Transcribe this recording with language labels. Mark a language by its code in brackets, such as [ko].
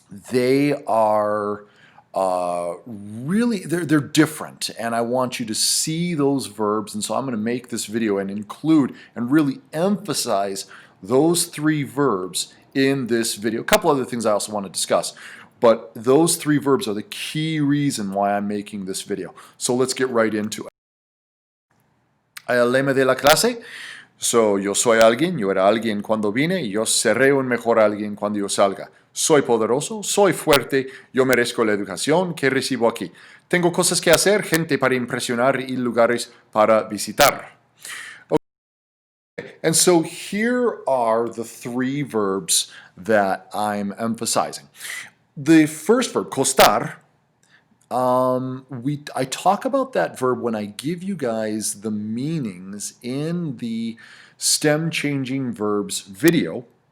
[en] They are really, they're different, and I want you to see those verbs, and so I'm going to make this video and include and really emphasize those 3 verbs in this video. A couple other things I also want to discuss, but those 3 verbs are the key reason why I'm making this video. So let's get right into it. [es] El lema de la clase. So, yo soy alguien, yo era alguien cuando vine, y yo seré un mejor alguien cuando yo salga. Soy poderoso, soy fuerte, yo merezco la educación que recibo aquí. Tengo cosas que hacer, gente para impresionar y lugares para visitar. [en] Okay. And so here are the 3 verbs that I'm emphasizing. The first verb, costar, I talk about that verb when I give you guys the meanings in the stem changing verbs video.